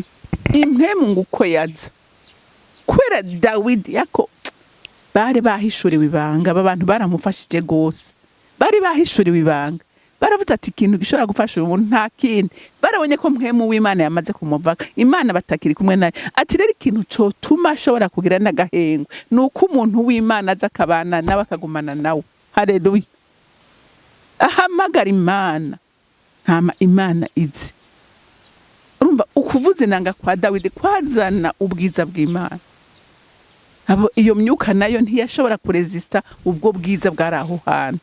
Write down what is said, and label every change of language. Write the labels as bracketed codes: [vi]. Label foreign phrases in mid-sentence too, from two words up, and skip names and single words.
[rn] Impemu ngo uko yaza kubera Dawidi yako bari bahishuriwe ibanga, abantu baramufashije gose, bari bahishuriwe ibanga, baravuze ati ikintu gishobora gufasha umuntu nta kindi. Barabonye ko mpemu w'Imana yamaze kumuvaka, Imana batakiri kumwe naye. Ati rero ikintu cotuma ashobora kugira n'agahengo nuko umuntu w'Imana aza akabana nawe akagumana nawe. Haleluya. Ahamagara Imana, hama Imana izi. Urumva ukuvuza inanga kwa Dawidi kwazana ubwiza bw'Imana. Iyo myuka nayo ntiyashobora kuresista ubwo bwiza bwari aho hantu.